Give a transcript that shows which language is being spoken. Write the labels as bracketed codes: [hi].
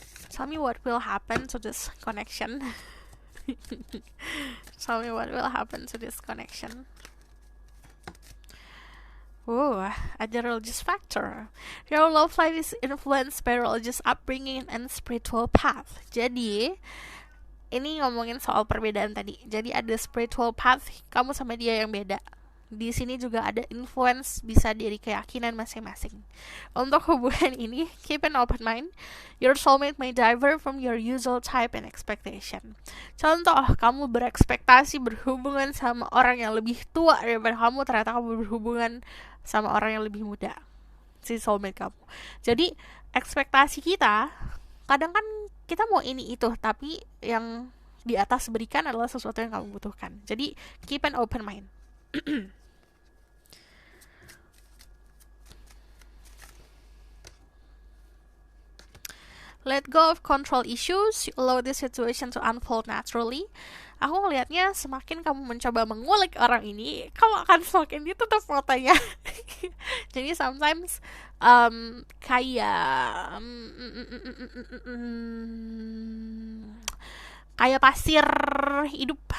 [en] Tell me what will happen to this connection. Tell me what will happen to this connection. [id] Ada [en] religious factor. Your love life is influenced by religious upbringing and spiritual path. [id] Jadi, ini ngomongin soal perbedaan tadi. Jadi ada spiritual path, kamu sama dia yang beda. Di sini juga ada influence, bisa dari keyakinan masing-masing. Untuk hubungan ini, [en] keep an open mind. Your soulmate may differ from your usual type and expectation. [id] Contoh, kamu berekspektasi berhubungan sama orang yang lebih tua daripada kamu, ternyata kamu berhubungan sama orang yang lebih muda, si soulmate kamu. Jadi, ekspektasi kita, kadang kan kita mau ini itu, tapi yang di atas berikan adalah sesuatu yang kamu butuhkan. [en] Jadi, keep an open mind. Let go of control issues, allow this situation to unfold naturally. [id] Aku ngelihatnya semakin kamu mencoba mengulik orang ini, kamu akan semakin ditutup matanya. Jadi sometimes kayak pasir hidup.